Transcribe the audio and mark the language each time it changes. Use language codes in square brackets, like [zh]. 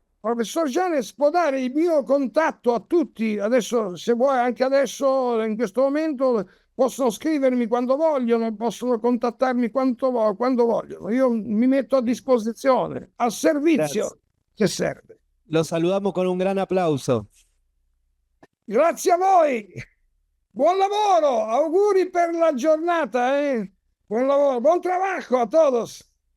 [it] professor Gianes può dare il mio contatto a tutti. Adesso, se vuoi, anche adesso, in questo momento, possono scrivermi quando vogliono, possono contattarmi quando vogliono. Io mi metto a disposizione, al servizio, se serve. [es] Lo saludamos con un gran aplauso. [it] Grazie a voi. Buon lavoro, auguri per la giornata, Buon lavoro, buon [es] trabajo a todos.